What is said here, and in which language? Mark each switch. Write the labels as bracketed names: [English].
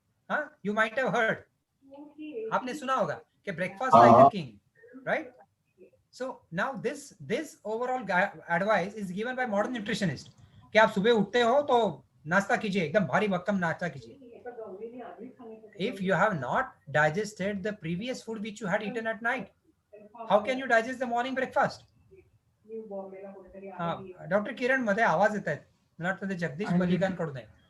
[English] हाँ, you might have heard, [Hindi] आपने सुना होगा कि [English] Breakfast like a king, right. So now this overall advice is given by modern nutritionist [Hindi] कि आप सुबह उठते हो तो नाश्ता कीजिए, एकदम भारी भक्कम नाश्ता कीजिए. [English] If you have not digested the previous food which you had eaten at night, how can you digest the morning breakfast? [Marathi] Doctor किरण मध्ये आवाज येत आहेत, मला वाटतं ते जगदीश मलिकांकडून आहे.